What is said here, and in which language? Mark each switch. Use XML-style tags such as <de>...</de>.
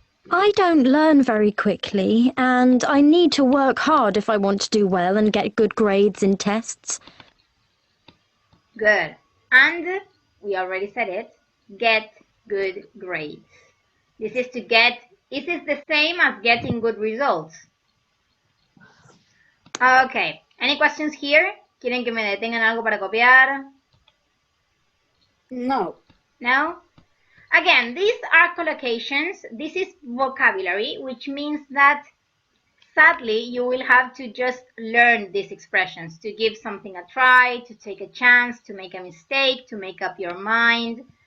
<en>I don't learn very quickly, and I need to work hard if I want to do well and get good grades in tests. Good. And we already said it, get good grades. This is the same as getting good results. Okay. Any questions here?</en> <es>¿Quieren que me detengan algo para copiar? No. No?</es> <en>Again, these are collocations. This is vocabulary, which means that sadly you will have to just learn these expressions, to give something a try, to take a chance, to make a mistake, to make up your mind.</en>